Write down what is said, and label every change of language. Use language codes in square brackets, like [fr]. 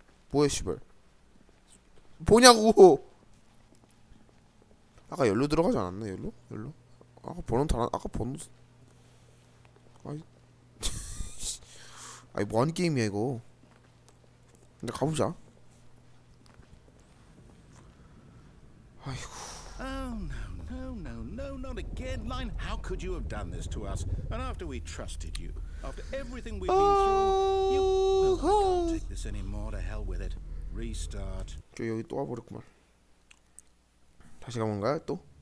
[ko] 뭐야 씨발 뭐냐고 아까 열로 들어가지 않았나 열로? 열로? 아까 번호 다 아까 번호 아이 아이 뭐하는 게임이야 이거 근데 가보자 아이고 [en] Oh, no, not again. Line, how could you have done this to us? And after we trusted you, after everything we've been through, you... Well, I can't take this anymore. To hell with it. Restart. [ko] 저 여기 또 와버렸구만 다시 가본 거야 또?